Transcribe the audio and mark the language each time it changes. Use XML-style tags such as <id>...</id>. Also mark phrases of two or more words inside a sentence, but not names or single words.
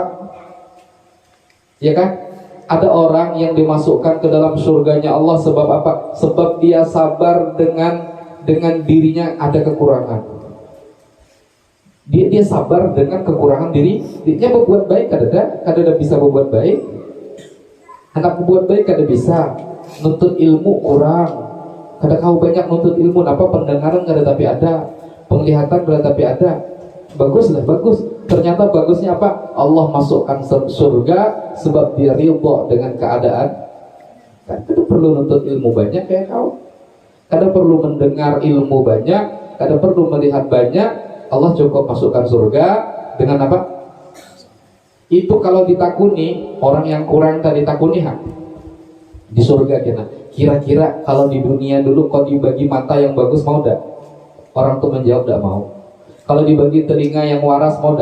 <id>Ya kan? Ada orang yang dimasukkan ke dalam surganya Allah sebab apa? Sebab dia sabar dengan dirinya ada kekurangan. Dia sabar dengan kekurangan dirinya. Berbuat baik kada bisa berbuat baik. Anak berbuat baik kada bisa. Nuntut ilmu kurang. Kada kau banyak nuntut ilmu. Apa pendengaran kada tapi ada. Penglihatan kada tapi ada. Bagus. Ternyata bagusnya apa? Allah masukkan surga sebab dia ridho dengan keadaan. Kan kada perlu nuntut ilmu banyak kayak kau. Kada perlu mendengar ilmu banyak, kada perlu melihat banyak. Allah cukup masukkan surga dengan apa? Itu kalau ditakuni, orang yang kurang tadi takuni di surga kita. Kira-kira kalau di dunia dulu kau dibagi mata yang bagus mau dak? Orang tuh menjawab dak mau. Kalau dibagi telinga yang waras mau dak?</id>